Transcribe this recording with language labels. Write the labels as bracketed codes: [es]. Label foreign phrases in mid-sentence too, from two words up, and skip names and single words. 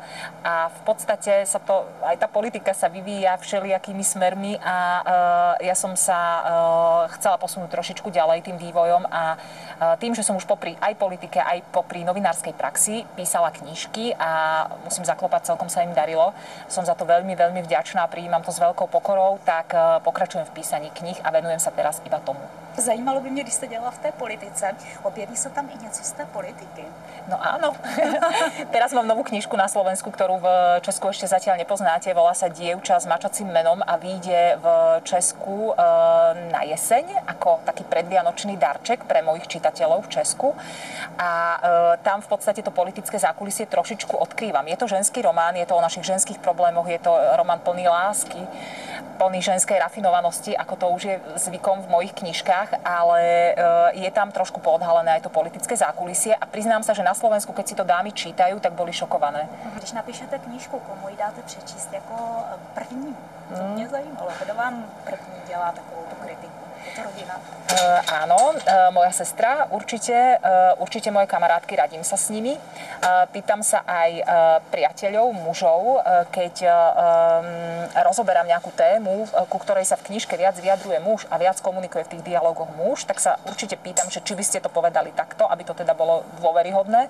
[sk] A v podstate aj tá politika sa vyvíja všelijakými smermi a ja som sa chcela posunúť trošičku ďalej tým vývojom a tým, že som už popri aj politike, aj popri novinárskej praxi písala knižky a musím zaklopať, celkom sa im darilo. Som za to veľmi, veľmi vďačná a prijímam to s veľkou pokorou, tak pokračujem v písaní knih a venujem sa teraz iba tomu. [cs] Zajímalo by mě, když jste dělala v té politice, objeví se tam i něco z té politiky? [sk] No áno. Teraz mám novú knižku na Slovensku, ktorú v Česku ešte zatiaľ nepoznáte. Volá sa Dievča s mačacím menom a vyjde v Česku na jeseň ako taký predvianočný darček pre mojich čitateľov v Česku. A tam v podstate to politické zákulisie trošičku odkrývam. Je to ženský román, je to o našich ženských problémoch, je to román plný lásky, plný ženskej rafinovanosti, ako to už je zvykom v mojich knižkách, ale je tam trošku poodhalené aj to politické zákulisie a priznám sa, že na Slovensku, keď si to dámy čítajú, tak boli šokované. [cs] Když napíšete knížku, komu ji dáte přečíst jako první? To mě zajímalo. Kdo vám první dělá takovou tu kritiku? Je to rodina? [sk] Áno, moja sestra, určite moje kamarátky, radím sa s nimi. Pýtam sa aj priateľov, mužov, keď rozoberám nejakú tému, ku ktorej sa v knižke viac vyjadruje muž a viac komunikuje v tých dialógoch muž, tak sa určite pýtam, že či by ste to povedali takto, aby to teda bolo dôveryhodné.